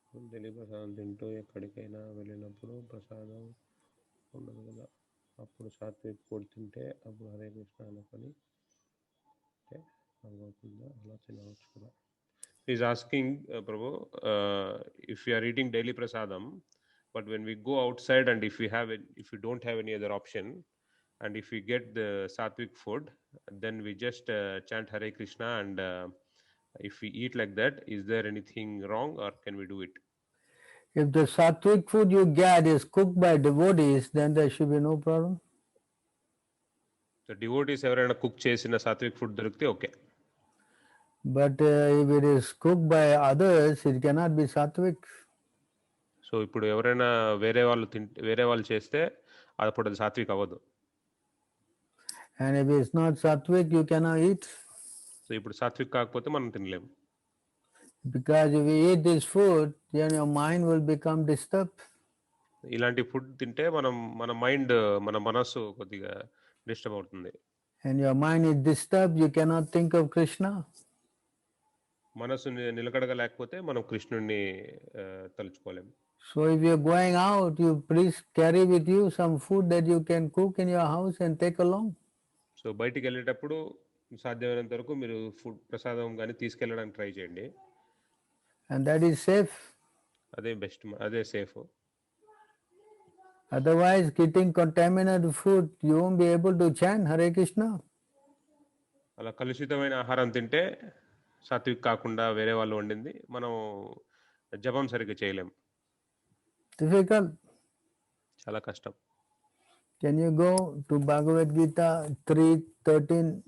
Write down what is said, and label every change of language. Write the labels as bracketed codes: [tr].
[te] Daily ప్రసాదం తింటూ ఎక్కడికైనా వెళ్ళినప్పుడు ప్రసాదం ఉండదు కదా, అప్పుడు సాత్విక్ ఫుడ్ తింటే అప్పుడు హరే కృష్ణ అనుకొని అవుతుందా, అలా తినవచ్చు కదా. [en] He's asking, Prabhu, if we are eating daily prasadam, but when we go outside and if we don't have any other option, and if we get the sattvic food, then we just chant Hare Krishna, and if we eat like that, is there anything wrong or can we do it? If the sattvic food you get is cooked by devotees, then there should be no problem. So devotees [te] ఎవరైనా cook చేసిన Satvik food దొరికితే okay. [en] But if it is cooked by others, it cannot be sattvic. [te] So ఇప్పుడు ఎవరైనా వేరే వాళ్ళు చేస్తే అప్పుడు అది సాత్విక్ అవ్వదు. [en] And if it's not sattvic, you cannot eat. [te] So ఇప్పుడు సాత్విక్ కాకపోతే మనం తినలేము. [en] Because if you eat this food, then your mind will become disturbed. [te] ఇలాంటి ఫుడ్ తింటే మన మైండ్, మన మనస్సు కొద్దిగా డిస్టర్బ్ అవుతుంది. [en] And your mind is disturbed, you cannot think of Krishna. [te] మనస్సు నిలకడగా లేకపోతే మనం కృష్ణుడిని తలుచుకోలేము. [en] So if you're going out, you please carry with you some food that you can cook in your house and take along. [te] So బయటికి వెళ్ళేటప్పుడు సాధ్యమైనంత వరకు మీరు ఫుడ్ ప్రసాదం కానీ తీసుకెళ్ళడానికి ట్రై చేయండి. [en] And that is safe. [te] అదే బెస్ట్, అదే safe. [en] Otherwise, eating contaminated food, you won't be able to chant Hare Krishna. [te] అలా కలుషితమైన ఆహారం తింటే సాత్విక్ కాకుండా వేరే వాళ్ళు వండింది మనం జపం సరిగ్గా చేయలేం. [en] Difficult. [te] చాలా కష్టం. [en] Can you go to Bhagavad Gita 3:13?